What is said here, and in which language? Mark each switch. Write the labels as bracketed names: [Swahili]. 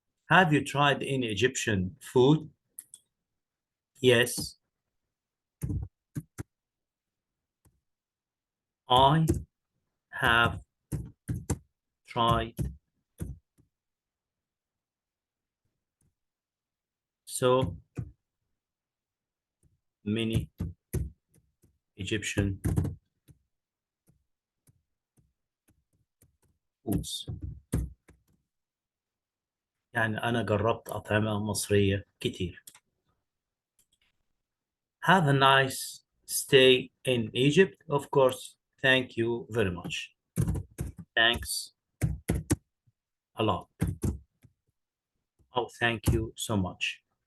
[English] Have you tried any Egyptian food? Yes, I have tried so many Egyptian foods. [Arabic] يعني أنا جربت أطعمة مصرية كتير. [English] Have a nice stay in Egypt. Of course, thank you very much. Thanks a lot. Oh, thank you so much.